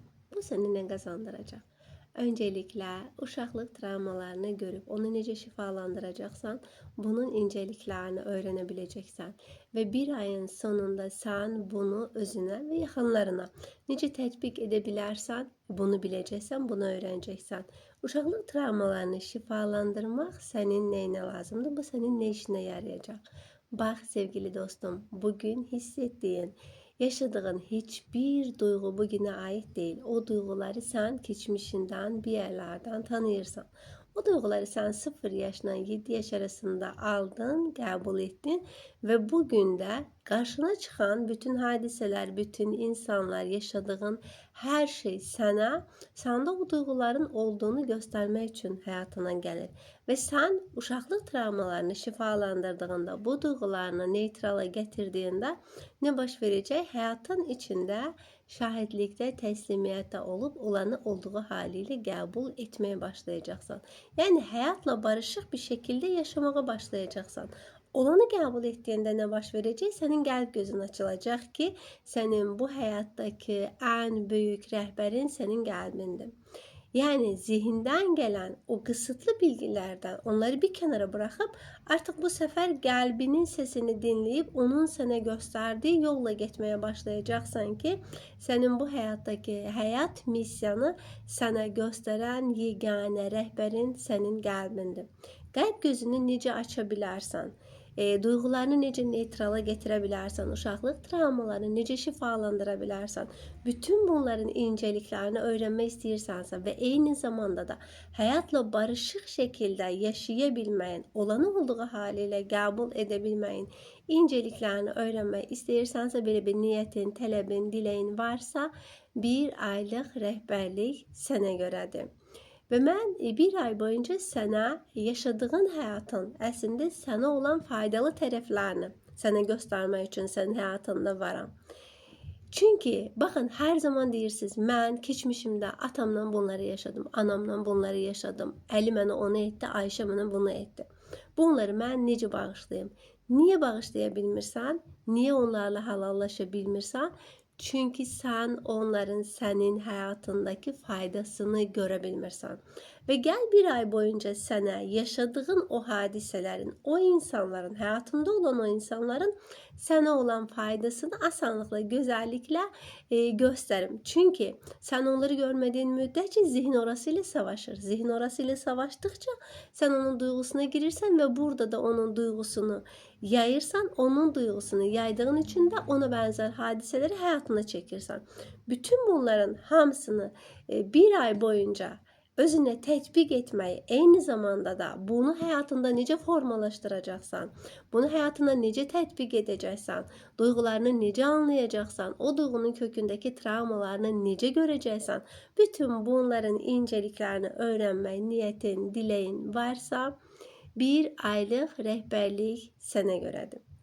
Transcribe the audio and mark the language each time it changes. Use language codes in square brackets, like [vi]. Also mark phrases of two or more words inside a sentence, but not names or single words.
[az] Bu səni nə qazandıracaq? Önceliklə uşaqlıq travmalarını görüb onu necə şifalandıracaqsan, bunun incəliklərini öyrənə biləcəksən və bir ayın sonunda sən bunu özünə və yaxınlarına necə tətbiq edə bilərsən, bunu biləcəksən, bunu öyrənəcəksən. Uşaqlıq travmalarını şifalandırmaq sənin nəyinə lazımdır? Bu sənin nə işinə yarayacaq? Bax sevgili dostum, bugün hiss etdiyin, [tr] yaşadığın hiçbir duygu bugüne ait değil. O duyguları sen geçmişinden bir yerlerden tanıyırsan. O duyguları sen 0 yaşla 7 yaş arasında aldın, kabul ettin ve bugün de karşına çıkan bütün hadiseler, bütün insanlar, yaşadığın her şey sende o duyguların olduğunu göstermek için hayatına gelir. Ve sen uşaqlıq travmalarını şifalandırdığında, bu duygularını neytrala getirdiğinde ne baş verəcək? [az] Həyatın içində şahidlikdə, təslimiyyətdə olub olanı olduğu haliyle qəbul etməyə başlayacaqsan. Yəni həyatla barışıq bir şəkildə yaşamağa başlayacaqsan. Olanı qəbul etdiyində nə baş verəcək? Sənin qəlb gözün açılacaq ki, sənin bu həyatdakı ən böyük rəhbərin sənin qəlbindir. [tr] Yani zihinden gelen o kısıtlı bilgilerden onları bir kenara bırakıp artık bu sefer kalbinin sesini dinleyip onun sana gösterdiği yolla gitmeye başlayacaksan ki senin bu hayattaki hayat misyonu sana gösteren yegane rehberin senin kalbindir. [az] Kalp gözünü necə aça bilərsən, duygularını necə neytrala getirə bilərsən, uşaqlıq travmalarını necə şifalandıra bilərsən, bütün bunların incəliklərini öyrənmək istəyirsənsə və eyni zamanda da həyatla barışıq şəkildə yaşaya bilməyin, olanı olduğu halilə qəbul edə bilməyin incəliklərini öyrənmək istəyirsənsə, belə bir niyyətin, tələbin, diləyin varsa, bir aylıq rəhbərlik sənə görədir. [tr] Ve ben bir ay boyunca sana yaşadığın hayatın aslında sana olan faydalı taraflarını sana göstermek için senin hayatında varam. Çünkü bakın [az] her zaman deyirsiniz, mən keçmişimdə atamla bunları yaşadım, anamla bunları yaşadım, Əli mənə onu etdi, Ayşə mənə bunu etdi. Bunları mən necə bağışlayayım? Niye bağışlaya bilmirsən? Niye onlarla halallaşa bilmirsən? [tr] Çünkü sen onların senin hayatındaki faydasını görebilmirsən. Ve gel bir ay boyunca sana yaşadığın o hadiselerin, o insanların, hayatında olan o insanların sana olan faydasını asanlıkla, güzellikle gösterim. Çünkü sen onları görmediğin müddetçe zihin orasıyla savaşır. Zihin orasıyla savaştıkça sen onun duygusuna girirsen ve burada da onun duygusunu yayırsan, onun duygusunu yaydığın için de ona benzer hadiseleri hayatına çekirsen. [az] Bütün bunların hamısını bir ay boyunca özüne tətbiq etməyi, eyni zamanda da bunu həyatında necə formalaşdıracaqsan, bunu həyatına necə tətbiq edəcəksən, duyğularını necə anlayacaqsan, o duyğunun kökündəki travmalarını necə görəcəksən, bütün bunların incəliklərini öyrənmək niyyətin, diləyin varsa, bir aylıq rəhbərlik sənə görədir.